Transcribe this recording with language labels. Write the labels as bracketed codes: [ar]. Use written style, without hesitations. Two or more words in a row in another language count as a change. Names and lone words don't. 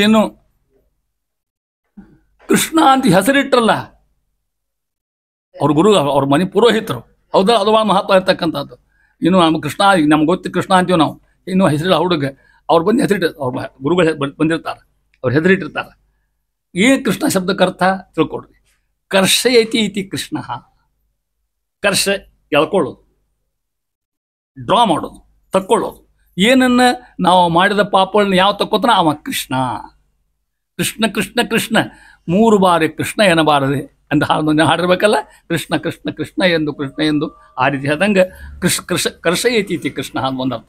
[kn] ಇನ್ನು ಕೃಷ್ಣ ಅಂತ ಹೆಸರಿಟ್ಟರಲ್ಲ ಅವ್ರ ಗುರು, ಅವ್ರ ಮನೆ ಪುರೋಹಿತರು. ಹೌದಾ, ಅದು ಭಾಳ ಮಹತ್ವ ಇರ್ತಕ್ಕಂಥದ್ದು. ಇನ್ನು ನಮ್ಮ ಕೃಷ್ಣ ನಮ್ಗೆ ಗೊತ್ತಿ ಕೃಷ್ಣ ಅಂತೀವಿ ನಾವು. ಇನ್ನೂ ಹೆಸರಿಲ್ಲ ಹುಡುಗ ಅವ್ರು ಬಂದು ಹೆಸರಿಟ್ಟು ಅವ್ರ ಗುರುಗಳು ಬಂದಿರ್ತಾರೆ, ಅವ್ರು ಹೆಸರಿಟ್ಟಿರ್ತಾರೆ. ಏನು ಕೃಷ್ಣ ಶಬ್ದಕ್ಕೆ ಅರ್ಥ ತಿಳ್ಕೊಡ್ರಿ. [sa] ಕರ್ಷಯತಿ ಇತಿ ಕೃಷ್ಣ. [kn] ಕರ್ಷ ಎಳ್ಕೊಳ್ಳೋದು, ಡ್ರಾ ಮಾಡೋದು, ತಕ್ಕೊಳ್ಳೋದು. ಏನನ್ನ ನಾವು ಮಾಡಿದ ಪಾಪಗಳನ್ನ ಯಾವ ತಕ್ಕೋತಾನ ಅವ ಕೃಷ್ಣ. ಕೃಷ್ಣ ಕೃಷ್ಣ ಕೃಷ್ಣ 3 ಬಾರಿ ಕೃಷ್ಣ ಎನ್ನಬಾರದೆ ಅಂತ ಹಾಡಿರ್ಬೇಕಲ್ಲ. ಕೃಷ್ಣ ಕೃಷ್ಣ ಕೃಷ್ಣ ಎಂದು ಕೃಷ್ಣ ಎಂದು ಆ ರೀತಿ ಹೇಳ್ದಂಗೆ ಕರ್ಷಯತಿ ಕೃಷ್ಣ ಅಂತ ಒಂದರ್ಥ.